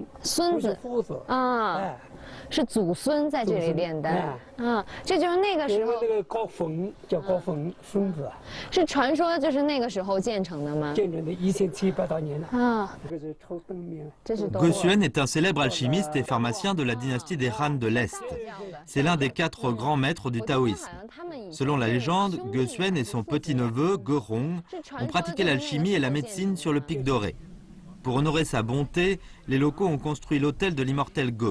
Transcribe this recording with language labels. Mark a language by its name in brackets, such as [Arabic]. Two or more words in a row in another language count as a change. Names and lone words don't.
[Chinese] 孙子。夫子。啊。是祖孙在这里炼丹啊，这就是那个时候那个高峰叫高峰孙子，是传说就是那个时候建成的吗？建成的1700多年了啊。这个是抽灯面，这是 [French] Ge Xuan est un célèbre alchimiste et pharmacien de la dynastie des Han de l'Est. C'est l'un des 4 grands maîtres du taoïsme. Selon la légende, Ge Xuan et son petit-neveu Ge Rong ont pratiqué l'alchimie et la médecine sur le pic doré. Pour honorer sa bonté, les locaux ont construit l'hôtel de l'immortel Ge.